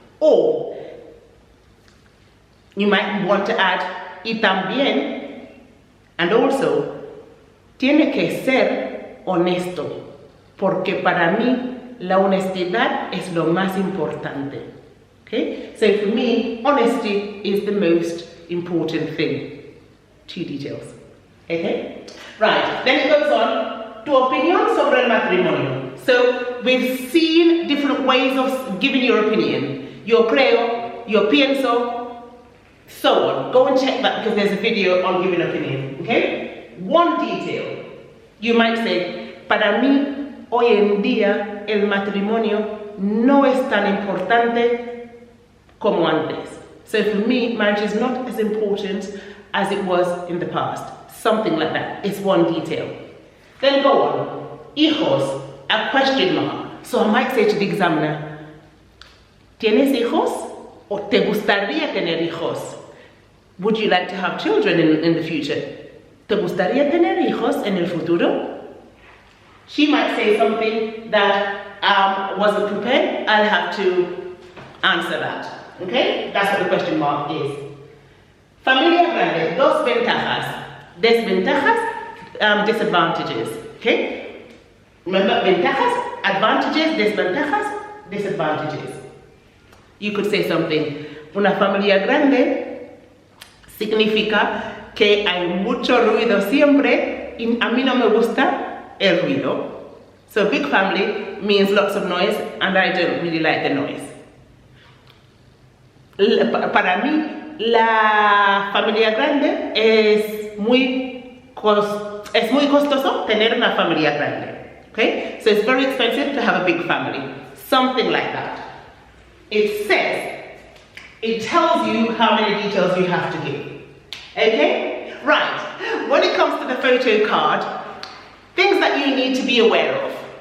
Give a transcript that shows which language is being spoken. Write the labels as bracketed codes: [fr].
[es] Or, you might want to add, y también, and also, tiene que ser honesto, porque para mí la honestidad es lo más importante. [en] Okay? So for me, honesty is the most important thing. 2 details. Okay? Right, then it goes on. [es] Tu opinión sobre el matrimonio. [en] So we've seen different ways of giving your opinion. [es] Yo creo, yo pienso, so on. [en] Go and check that because there's a video on giving opinion. Okay? 1 detail. [es] You might say, para mí, hoy en día, el matrimonio no es tan importante como antes. [en] So for me, marriage is not as important as it was in the past. Something like that. It's 1 detail. Then go on. Hijos, a question mark. So I might say to the examiner, ¿tienes hijos? [es] ¿O te gustaría tener hijos? [en] Would you like to have children in the future? [es] ¿Te gustaría tener hijos en el futuro? [en] She might say something that wasn't prepared. I'll have to answer that. Okay? That's what the question mark is. [es] Familia grande, 2 ventajas. Desventajas, disadvantages. Okay? [en] Remember, ventajas, advantages, desventajas, disadvantages. [es] You could say something, una familia grande significa que hay mucho ruido siempre y a mí no me gusta el ruido. [en] So big family means lots of noise and I don't really like the noise. [es] Para mí, la familia grande es muy costoso tener una familia grande. [en] Okay? So it's very expensive to have a big family. Something like that. It tells you how many details you have to give. Okay? Right. When it comes to the photo card, things that you need to be aware of.